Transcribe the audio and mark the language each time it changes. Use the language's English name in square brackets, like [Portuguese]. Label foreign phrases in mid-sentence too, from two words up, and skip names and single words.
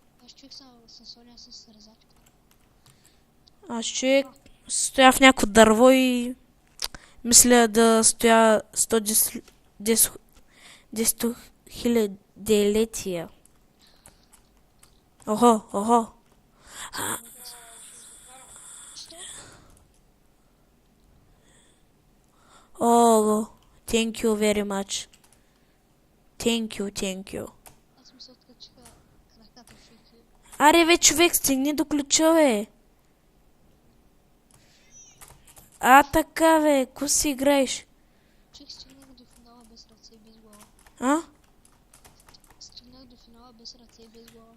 [Bulgarian] Аз човек стоя в някакво дърво и мисля да стоя 110 хилядилетия. Ого. Ого, [English] thank you very much. Thank you. [Bulgarian] Аре, бе, човек, стигни до ключа, бе. Така, бе, ко си играеш? Човек, стигнах до финала без ръце и без глава. Стигнах до финала без ръце и без глава.